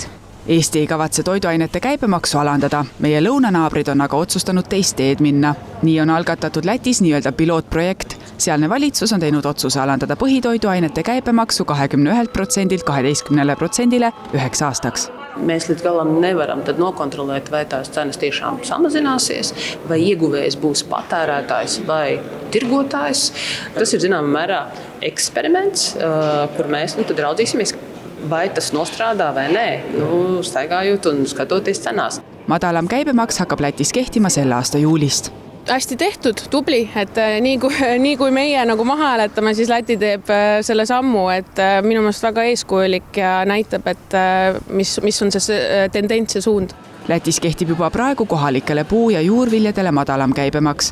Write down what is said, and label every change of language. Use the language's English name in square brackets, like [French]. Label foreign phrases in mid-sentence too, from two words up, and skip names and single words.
[Estonian] Eesti ei kavatse toiduainete käibemaksu alandada. Meie lõunanaabrid on aga otsustanud teist teed minna. Nii on algatatud Lätis nii-öelda pilootprojekt. Sealne valitsus on teinud otsuse alandada põhitoiduainete käibemaksu 21%-lt 12%-le 9 aastaks. [Latvian] Mēs līdz galam nevaram tad nokontrolēt, vai tās cenas tiešām samazināsies, vai ieguvējs būs patērētājs vai tirgotājs. Tas ir zināmā mērā eksperiments, kur mēs tad raudzīsimies, vai tas nostrādā vai nē, staigājot un skatoties cenās. [Estonian] Madalam käibemaks hakkab Lätis kehtima selle aasta juulist. Hästi tehtud, tubli, et nii kui meie nagu maha hääletame, siis Läti teeb selle sammu, et minu meelest väga eeskujulik ja näitab, et mis on see tendents ja suund. Lätis kehtib juba praegu kohalikele puu- ja juurviljadele madalam käibemaks.